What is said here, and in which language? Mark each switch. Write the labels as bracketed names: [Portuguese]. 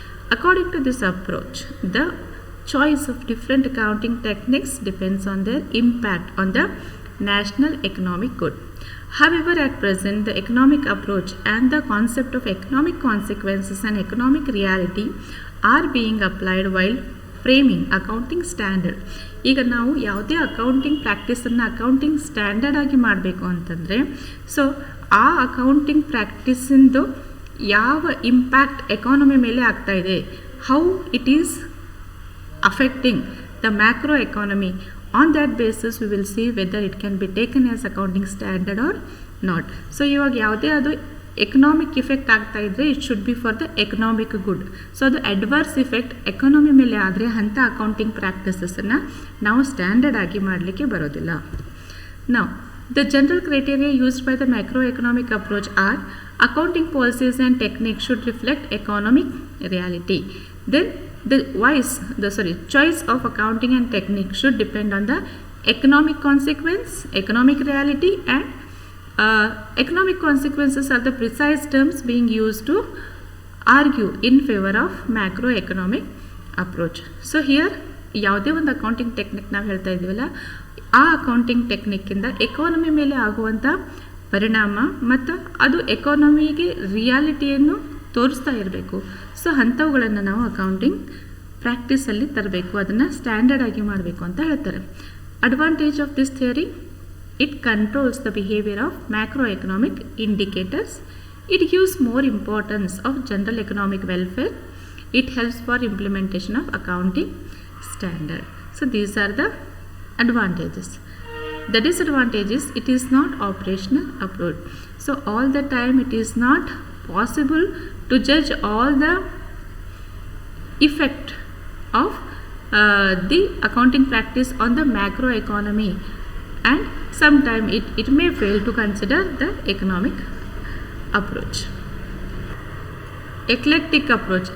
[English] According to this approach, the choice of different accounting techniques depends on their impact on the national economic good. However, at present, the economic approach and the concept of economic consequences and economic reality are being applied while framing accounting standard. [Kannada] ಈಗ ನಾವು ಯಾವುದೇ accounting ಪ್ರಾಕ್ಟೀಸನ್ನು accounting standard ಆಗಿ ಮಾಡಬೇಕು ಅಂತಂದರೆ, so ಆ accounting ಪ್ರಾಕ್ಟೀಸಿಂದು ಯಾವ impact economy ಮೇಲೆ ಆಗ್ತಾಯಿದೆ, [English] How it is affecting the macro economy. On that basis we will see whether it can be taken as accounting standard or not. [Kannada] So ಇವಾಗ ಯಾವುದೇ ಅದು ಎಕನಾಮಿಕ್ ಇಫೆಕ್ಟ್ ಆಗ್ತಾ ಇದ್ದರೆ [English] It should be for the economic good. [Kannada] So ಅದು adverse effect economy ಮೇಲೆ ಆದರೆ ಅಂಥ accounting ಪ್ರಾಕ್ಟೀಸಸನ್ನು ನಾವು ಸ್ಟ್ಯಾಂಡರ್ಡ್ ಆಗಿ ಮಾಡಲಿಕ್ಕೆ ಬರೋದಿಲ್ಲ. ನಾವು [English] the general criteria used by the macroeconomic approach are accounting policies and techniques should reflect economic reality. Then the choice of accounting and technique should depend on the economic consequence, economic reality, and economic consequences are the precise terms being used to argue in favor of macroeconomic approach. So here [Kannada] ಯಾವುದೇ ಒಂದು accounting technique ನಾವು ಹೇಳ್ತಾ ಇದ್ದೀವಲ್ಲ, ಆ accounting ಟೆಕ್ನಿಕ್ಕಿಂದ economy ಮೇಲೆ ಆಗುವಂಥ ಪರಿಣಾಮ ಮತ್ತು ಅದು ಎಕಾನಮಿಗೆ ರಿಯಾಲಿಟಿಯನ್ನು ತೋರಿಸ್ತಾ ಇರಬೇಕು. ಸೊ ಅಂಥವುಗಳನ್ನು ನಾವು ಅಕೌಂಟಿಂಗ್ ಪ್ರಾಕ್ಟೀಸಲ್ಲಿ ತರಬೇಕು, ಅದನ್ನು ಸ್ಟ್ಯಾಂಡರ್ಡ್ ಆಗಿ ಮಾಡಬೇಕು ಅಂತ ಹೇಳ್ತಾರೆ. [English] Advantage of this theory, it controls the behaviour of macro economic indicators, it gives more importance of general economic welfare, it helps for implementation of accounting standard. So these are the advantages. The disadvantage is it is not operational approach. So all the time it is not possible to judge all the effect of the accounting practice on the macro economy, and sometime it may fail to consider the economic approach. Eclectic approach.